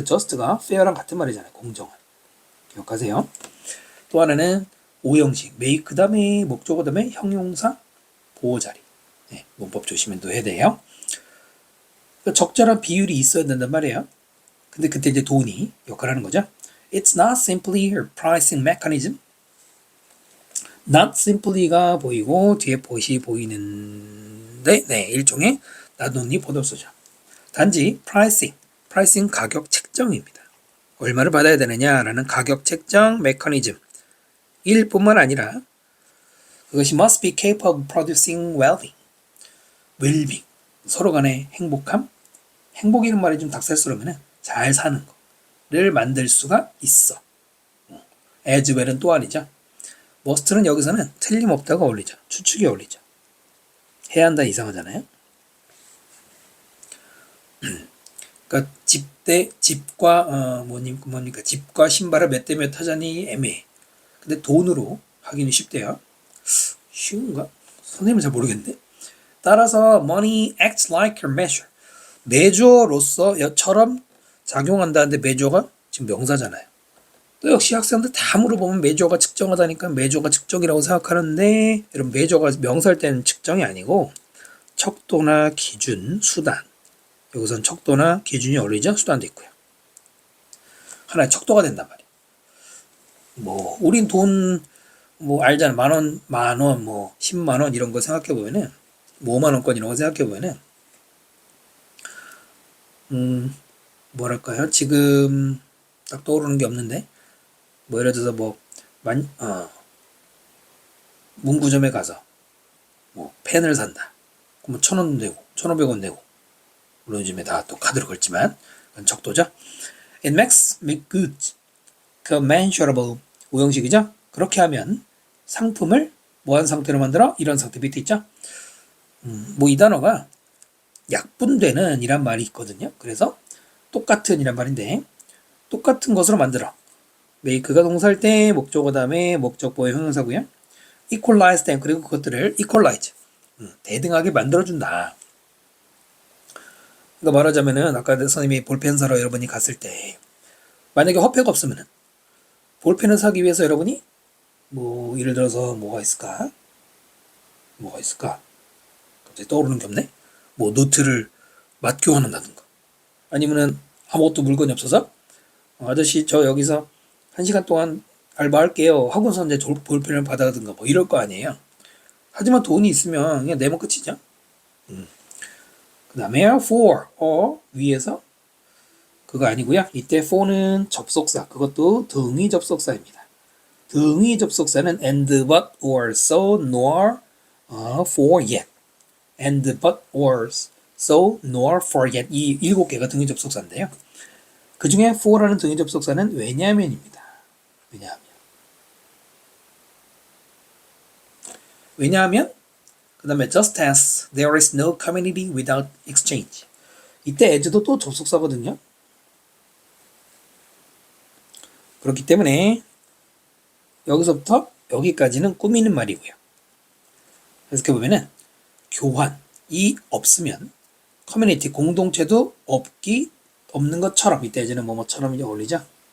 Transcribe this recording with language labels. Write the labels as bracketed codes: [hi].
[ko] 그 just가 fair랑 같은 말이잖아요. 공정한. 기억하세요. 또 하나는 오형식, make 다음에 목적어 다음에 형용사 보호자리. 네, 문법 조심은 또 해야 돼요. 그러니까 적절한 비율이 있어야 된단 말이에요. 근데 그때 이제 돈이 역할을 하는 거죠. [en] It's not simply a pricing mechanism. [ko] not simply가 보이고 뒤에 pot이 보이는데 네, 일종의 not only 보도소죠. 단지 pricing 가격 책정입니다. 얼마를 받아야 되느냐라는 가격 책정 메커니즘 일 뿐만 아니라 그것이 [en] must be capable of producing well-being [ko] 서로 간의 행복이라는 말이 좀 닭살스러우면 잘 사는 거를 만들 수가 있어. as well은 또 아니죠. must는 여기서는 틀림없다가 어울리죠. 추측이 어울리죠. 해야 한다 이상하잖아요. 그러니까 집과 뭡니까 집과 신발을 몇 대 몇 하자니 애매해. 근데 돈으로 하기는 쉽대요. 쉬운가? 선생님은 잘 모르겠는데. 따라서 [en] money acts like a measure. [ko] 메저로서처럼 작용한다는데 메저가 지금 명사잖아요. 또 역시 학생들 다 물어보면 메저가 측정하다니까 메저가 측정이라고 생각하는데 여러분 메저가 명사일 때는 측정이 아니고 척도나 기준, 수단. 여기선 척도나 기준이 어울리죠? 수단도 있고요. 하나의 척도가 된단 말이에요. 뭐 우린 돈 뭐 알잖아. 만원, 뭐 10만원 이런 거 생각해보면은 뭐 5만원권 이런 거 생각해보면은 뭐랄까요? 지금 딱 떠오르는 게 없는데 뭐 예를 들어서 뭐 문구점에 가서 뭐 펜을 산다. 그러면 1,000원 내고 1,500원 내고 물론 요즘에 다 또 카드로 걸지만 그건 척도죠. [en] It makes goods commensurable [ko] 오형식이죠. 그렇게 하면 상품을 뭐한 상태로 만들어? 이런 상태 밑에 있죠. 뭐 이 단어가 약분되는 이란 말이 있거든요. 그래서 똑같은 이란 말인데 똑같은 것으로 만들어. make가 동사일 때 목적어 다음에 목적보의 형용사고요. [en] equalize them [ko] 그리고 그것들을 equalize 대등하게 만들어준다. 그러니까 말하자면은 아까 선생님이 볼펜 사러 여러분이 갔을 때 만약에 화폐가 없으면은 볼펜을 사기 위해서 여러분이 뭐 예를 들어서 뭐가 있을까? 갑자기 떠오르는 게 없네. 뭐 노트를 맞교환한다든가 아니면은 아무것도 물건이 없어서 아저씨 저 여기서 1시간 동안 알바할게요 하고서 이제 볼펜을 받아든가 뭐 이럴 거 아니에요. 하지만 돈이 있으면 그냥 내면 끝이죠. 그 다음에 for 위에서 그거 아니고요. 이때 for는 접속사 그것도 등위 접속사입니다. 등위 접속사는 and but or so nor for yet and but or so nor for yet 이 7개가 등위 접속사인데요. 그 중에 for라는 등위 접속사는 왜냐하면입니다. 왜냐하면 그 다음에 [en] just as there is no community without exchange [ko] 이때 as도 또 접속사거든요. 그렇기 때문에 여기서부터 여기까지는 꾸미는 말이고요. 그래서 이렇게 보면은 교환이 없으면 커뮤니티 공동체도 없는 것처럼 이때 예전에 뭐뭐처럼 이제 어울리죠.